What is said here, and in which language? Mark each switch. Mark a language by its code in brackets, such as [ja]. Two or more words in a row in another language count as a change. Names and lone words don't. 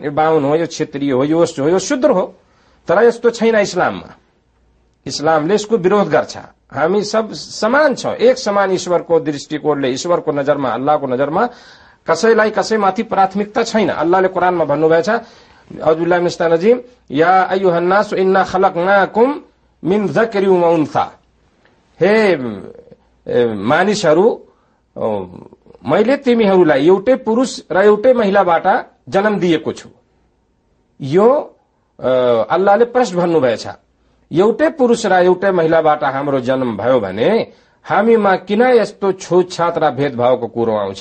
[ne] यो बाहुन हो, यो क्षेत्रीय हो, यो शूद्र हो। तर यस्तो छैन इस्लाममा। इस्लामले यसको विरोध गर्छ। हामी सब समान छौं, एक समान ईश्वरको दृष्टिकोणले, ईश्वरको नजरमा, अल्लाहको नजरमा कसैलाई कसैमाथि प्राथमिकता छैन। अल्लाहले कुरानमा भन्नुभएछ, [ar] أعوذ بالله من الشيطان الرجيم، يا أيها الناس إنا خلقناكم من ذكر وأنثى. [ne] हे मानिसहरू, मैले तिमीहरूलाई एउटै पुरुष र एउटै महिलाबाट जन्म दिएको छु। यो अल्लाहले प्रश्न भन्नुभएछ। एउटै पुरुष र एउटै महिलाबाट हाम्रो जन्म भयो भने हामीमा किन यस्तो छुटछाट र भेदभावको कुरो आउँछ?